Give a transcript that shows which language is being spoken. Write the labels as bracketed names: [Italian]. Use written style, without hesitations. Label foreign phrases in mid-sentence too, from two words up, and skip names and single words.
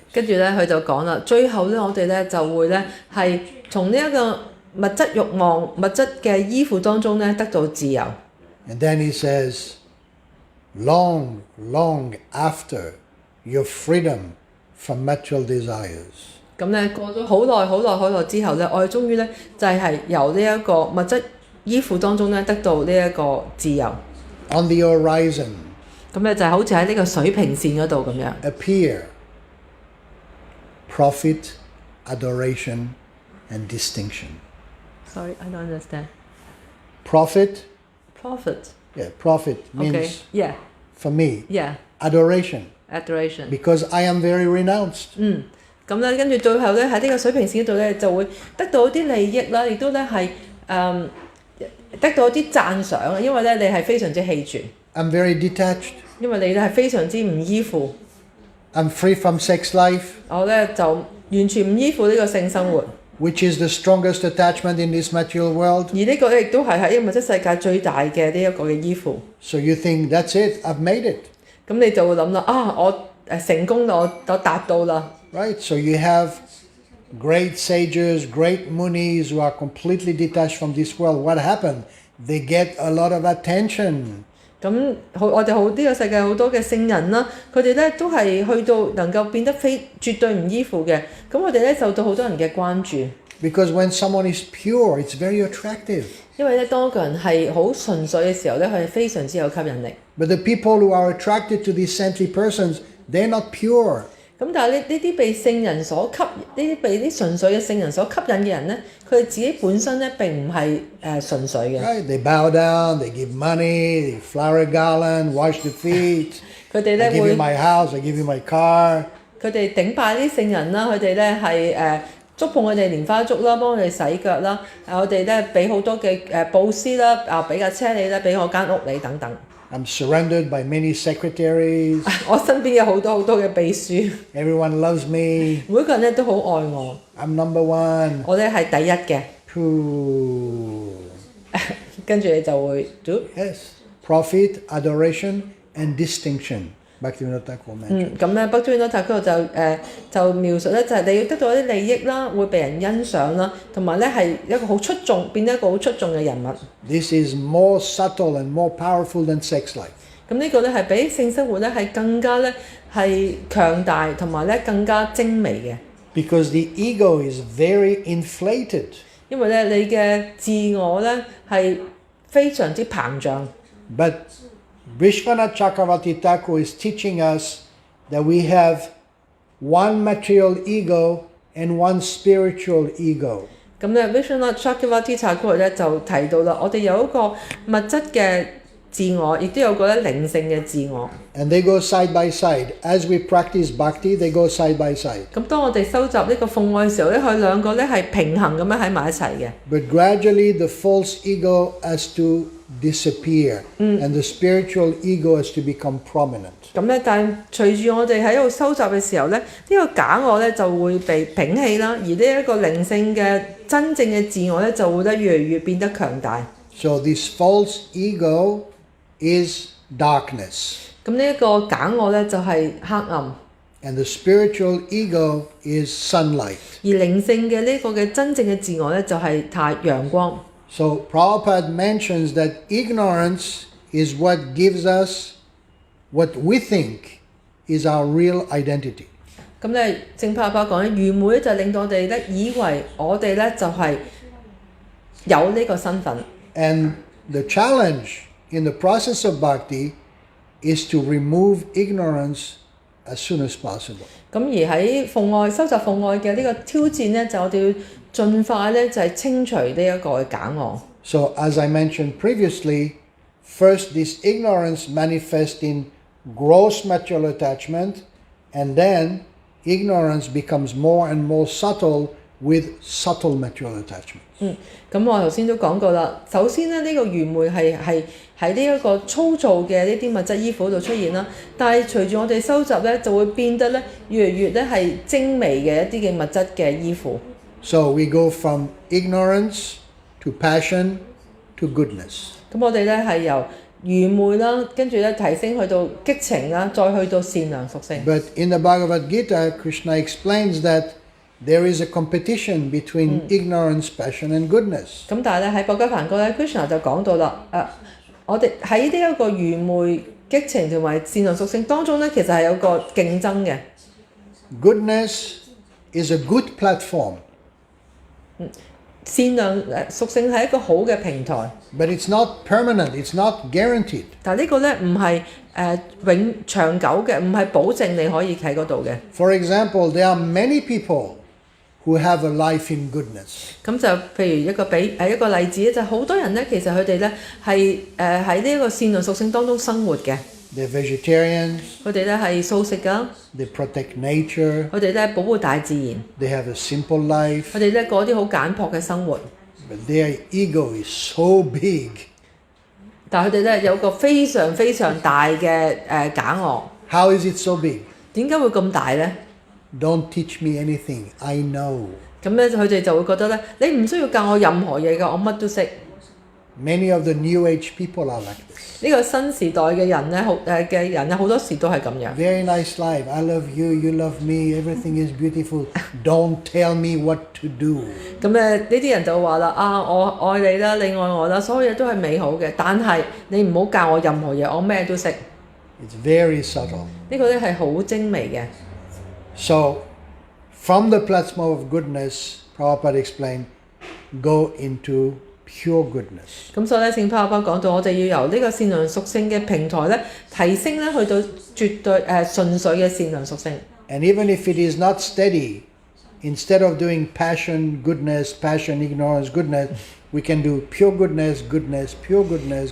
[Cantonese] 跟住咧佢就講啦，最後咧我哋咧就會咧係從呢一個物質慾望、物質嘅依附當中咧得到自由。 [English] And then he says, long, long after your freedom from material desires. [Cantonese] 咁咧過咗好耐之後咧，我哋終於咧就係由呢一個物質依附當中咧得到呢一個自由。 [English] On the horizon [Cantonese] 咁咧就係好似喺呢個水平線嗰度咁樣。 [English] appear profit, adoration, and distinction. Sorry, I don't understand. Profit, Profit. profit means Okay. Yeah. for me, Yeah. adoration, Adoration. because I am very renounced. [Cantonese] 咁咧跟住最後咧喺呢個水平線嗰度咧就會得到啲利益啦，亦都咧係得到啲讚賞啊，因為咧你係非常之棄絕， [English] I'm very detached. [Cantonese] 因為你咧係非常之唔依附。 [English] I'm free from sex life, [Cantonese] 我咧就完全唔依附呢個性生活， [English] which is the strongest attachment in this material world. [Cantonese] 而呢個咧亦都係喺物質世界最大嘅呢一個嘅依附。 [English] So you think, that's it, I've made it. [Cantonese] 咁你就會諗啦，我成功啦，我達到啦。 [English] Right? So you have great sages, great munis who are completely detached from this world. What happened? They get a lot of attention. [Cantonese] 咁我哋呢個世界好多嘅聖人啦，佢哋咧都係去到能夠變得絕對唔依附嘅，咁我哋咧受到好多人嘅關注。 [English] Because when someone is pure, it's very attractive. [Cantonese] 因為咧，當一個人係好純粹嘅時候咧，佢係非常之有吸引力。 [English] But the people who are attracted to these saintly persons, they're not pure. [Cantonese] 咁但係呢啲被聖人所吸，呢啲被啲純粹嘅聖人所吸引嘅人咧，佢哋自己本身咧並唔係純粹嘅。 [English] Right? They bow down, they give money, they flower a garland, wash the feet. [Cantonese] 佢哋 [English] I [Cantonese] 咧 [English] give [Cantonese] 會 [English] you my house, I give you my car. [Cantonese] 佢哋頂拜啲聖人啦，佢哋咧係觸碰佢哋蓮花竹啦，幫佢哋洗腳啦，我哋咧俾好多嘅佈施啦，俾架車你啦，俾我間屋你等等。 [English] I'm surrendered by many secretaries. [Cantonese] 我身邊有好多嘅秘書， [English] Everyone loves me. [Cantonese] 每個人咧都好愛我， [English] I'm number one. [Cantonese] 我咧係第一嘅。 Phew. 跟住你就會 do [English] Yes. Profit, adoration, and distinction. Bhaktivinoda Thakur mentioned. [Cantonese] 咁咧，北端嗰塔嗰度就描述咧，就係你要得到一啲利益啦，會被人欣賞啦，同埋咧係一個好出眾，變得一個好出眾嘅人物。 [English] This is more subtle and more powerful than sex life. [Cantonese] 咁呢個咧係比性生活咧係更加咧係強大，同埋咧更加精微嘅。 [English] Because the ego is very inflated. [Cantonese] 因為咧你嘅自我咧係非常之膨脹。 [English] But Vishwanath Chakravarti Thakur is teaching us that we have one material ego and one spiritual ego. [Cantonese] 咁咧 Vishwanath Chakravarti Thakur 咧就提到啦，我哋有一個物質嘅自我，亦都有個咧靈性嘅自我。 [English] And they go side by side. As we practice bhakti, they go side by side. [Cantonese] 咁當我哋收集呢個奉愛嘅時候咧，佢兩個咧係平衡咁樣喺埋一齊嘅。 [English] But gradually the false ego has to disappear and the spiritual ego has to become prominent. [Cantonese] 咁咧，但係隨住我哋喺度收集嘅時候咧，呢個假我咧就會被摒棄啦，而呢一個靈性嘅真正嘅自我咧就會咧越嚟越變得強大。 [English] So this false ego is darkness. [Cantonese] 咁呢一個假我咧就係黑暗， [English] And the spiritual ego is sunlight. [Cantonese] 而靈性嘅呢個嘅真正嘅自我咧就係陽光。 [English] So Prabhupada mentions that ignorance is what gives us what we think is our real identity. [Cantonese] 咁咧，正帕帕講咧，愚昧咧就令到我哋咧以為我哋咧就係有呢個身份。 [English] And the challenge in the process of bhakti is to remove ignorance as soon as possible. [Cantonese] 咁而喺收集奉愛嘅呢個挑戰咧，就我哋要盡快咧就係清除呢一個嘅假我。 [English] So as I mentioned previously, first this ignorance manifests in gross material attachment, and then ignorance becomes more and more subtle with subtle material attachment. [Cantonese] 咁我頭先都講過啦。首先咧，呢個愚昧係喺呢一個粗糙嘅呢啲物質依附度出現啦。但係隨住我哋收集咧，就會變得咧越嚟越咧係精微嘅一啲嘅物質嘅依附。 [English] So we go from ignorance to passion to goodness. [Cantonese] 咁我哋咧係由愚昧啦，跟住咧提升去到激情啦，再去到善良屬性。 [English] But in the Bhagavad Gita, Krishna explains that there is a competition between ignorance, passion, and goodness. [Cantonese] 咁但係咧喺《Bhagāvatam》咧 ，Krishna 就講到啦，我哋喺呢一個愚昧、激情同埋善良屬性當中咧，其實係有個競爭嘅。 [English] Goodness is a good platform. [Cantonese] 善良屬性係一個好嘅平台。 [English] But it's not permanent, it's not guaranteed. [Cantonese] 但係呢個咧唔係長久嘅，唔係保證你可以喺嗰度嘅。 [English] For example, there are many people who have a life in goodness. [Cantonese] 咁就譬如一個例子咧，就好多人咧，其實佢哋咧係喺呢一個善良屬性當中生活嘅。 [English] They're vegetarians, [Cantonese] 佢哋咧係素食㗎， [English] they protect nature, [Cantonese] 佢哋咧保護大自然， [English] they have a simple life, [Cantonese] 佢哋咧過啲好簡樸嘅生活。 [English] but their ego is so big. [Cantonese] 但係佢哋咧有個非常非常大嘅假我。 [English] How is it so big? [Cantonese] 點解會咁大咧？ [English] Don't teach me anything, I know. [Cantonese] 咁咧佢哋就會覺得咧，你唔需要教我任何嘢㗎，我乜都識。 [English] Many of the New Age people are like this. [Cantonese] 呢個新時代嘅人咧，好多時都係咁樣。 [English] Very nice life. I love you, you love me, everything is beautiful. Don't tell me what to do. [Cantonese] 咁呢啲人就話啦，我愛你啦，你愛我啦，所有嘢都係美好嘅，但係你唔好教我任何嘢，我咩都識。 [English] It's very subtle. [Cantonese] 呢個咧係好精微嘅。 [English] So, from the platform of goodness, Prabhupada explained, go into pure goodness. [Cantonese] 咁所以咧，聖帕巴講到，我哋要由呢個善良屬性嘅平台咧，提升咧去到絕對純粹嘅善良屬性。 [English] And even if it is not steady, instead of doing passion, goodness, ignorance, goodness, we can do pure goodness, goodness, pure goodness.